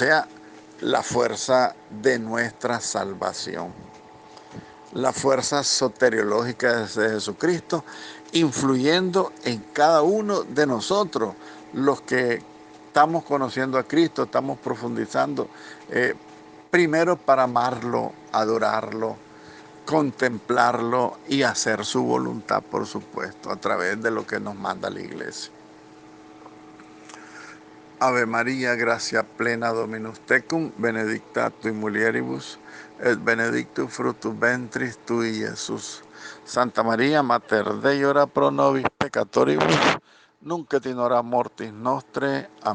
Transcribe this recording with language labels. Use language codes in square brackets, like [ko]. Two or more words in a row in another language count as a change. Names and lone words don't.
[es] sea, la fuerza de nuestra salvación, la fuerza soteriológica de Jesucristo, influyendo en cada uno de nosotros, los que estamos conociendo a Cristo, estamos profundizando, primero para amarlo, adorarlo, contemplarlo y hacer su voluntad, por supuesto, a través de lo que nos manda la iglesia. [la] Ave María, gracia plena Dominus tecum, benedicta tui mulieribus, et benedictus fructus ventris tui, Jesús. Santa María, Mater Dei, ora pro nobis peccatoribus, nunc et in hora mortis nostre.